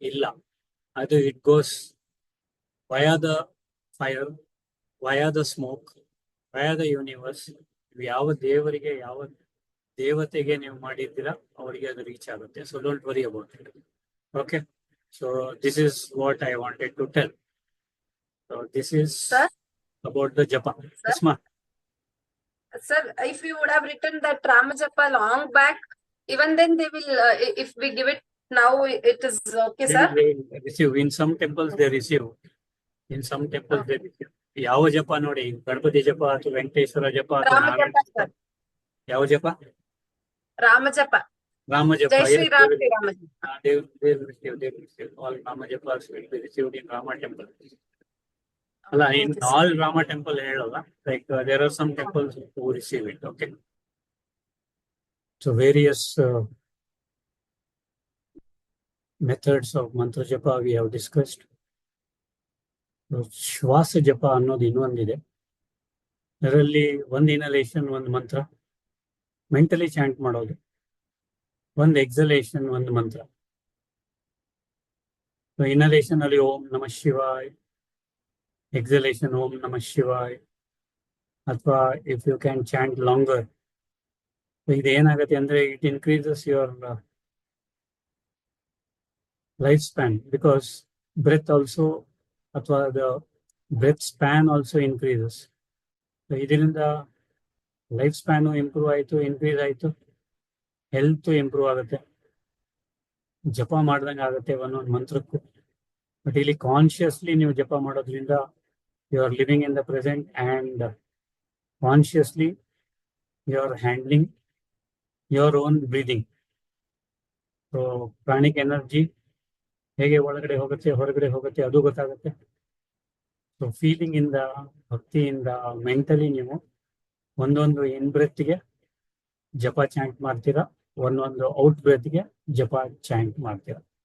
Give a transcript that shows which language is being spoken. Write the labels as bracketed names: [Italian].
[Kannada] ಇಲ್ಲ, ಅದು [English] It goes via the fire, via the smoke, via the universe. [Kannada] ಯಾವ ದೇವರಿಗೆ, ಯಾವ ದೇವತೆಗೆ ನೀವು ಮಾಡಿದ್ದೀರಾ ಅವರಿಗೆ ಅದು ರೀಚ್ ಆಗುತ್ತೆ. [English] So don't worry about it. Okay, so this is what I wanted to tell. So this is about the japa. Yes, ma. Sir, if you would have written that Rama Japa long back, even then they will, if we give it now, it is okay, sir? They receive. In some temples they receive. In some temples they receive. [Kannada] ಯಾವ ಜಪ ನೋಡಿ, ಗಣಪತಿ ಜಪ ಅಥವಾ ವೆಂಕಟೇಶ್ವರ ಜಪ ಅಥವಾ [English] Rama Japa, sir. [Kannada] ಯಾವ ಜಪ? [English] Rama Japa. [Kannada] Rama ಜಪ. [English] Jai Shri Ram, Shri Rama Japa. They will receive. All Rama japas will be received in Rama temple. [Kannada] ಅಲ್ಲ, [English] in all Rama temple [Kannada] ಹೇಳಲ್ಲ. [English] Like there are some temples who receive it. Okay. So various methods of mantra japa we have discussed. [Kannada] ಶ್ವಾಸ ಜಪ ಅನ್ನೋದು ಇನ್ನೊಂದಿದೆ. ಅದರಲ್ಲಿ ಒಂದು inhalation, ಒಂದು ಮಂತ್ರ ಮೆಂಟಲಿ ಚಾಂಟ್ ಮಾಡೋದು, ಒಂದು ಎಕ್ಸಲೇಷನ್, ಒಂದು ಮಂತ್ರ. ಇನಲೇಷನ್ ಅಲ್ಲಿ [English] Om Namah Shivaya, exhalation Om Namah Shivaya, ಅಥವಾ if you can chant longer. [Kannada] ಇದು ಏನಾಗುತ್ತೆ ಅಂದ್ರೆ [English] it increases your lifespan, because breath also ಅಥವಾ the breath span also increases. [Kannada] ಇದರಿಂದ ಲೈಫ್ ಸ್ಪ್ಯಾನು ಇಂಪ್ರೂವ್ ಆಯಿತು, ಇನ್ಕ್ರೀಸ್ ಆಯಿತು, ಹೆಲ್ತ್ ಇಂಪ್ರೂವ್ ಆಗುತ್ತೆ, ಜಪ ಮಾಡ್ದಂಗೆ ಆಗುತ್ತೆ ಒಂದೊಂದು ಮಂತ್ರಕ್ಕೂ. ಬಟ್ ಇಲ್ಲಿ ಕಾನ್ಶಿಯಸ್ಲಿ ನೀವು ಜಪ ಮಾಡೋದ್ರಿಂದ [English] you are living in the present and consciously you are handling your own breathing. So pranic energy [Kannada] ಹೇಗೆ ಒಳಗಡೆ ಹೋಗುತ್ತೆ ಹೊರಗಡೆ ಹೋಗುತ್ತೆ ಅದು ಗೊತ್ತಾಗುತ್ತೆ. ಸೊ ಫೀಲಿಂಗ್ ಇಂದ, ಭಕ್ತಿಯಿಂದ, ಮೆಂಟಲಿ ನೀವು ಒಂದೊಂದು ಇನ್ ಬ್ರೆತ್ಗೆ ಜಪ ಚಾಂಟ್ ಮಾಡ್ತೀರಾ, ಒಂದೊಂದು ಔಟ್ ಬ್ರೆತ್ಗೆ ಜಪ ಚಾಂಟ್ ಮಾಡ್ತೀರಾ.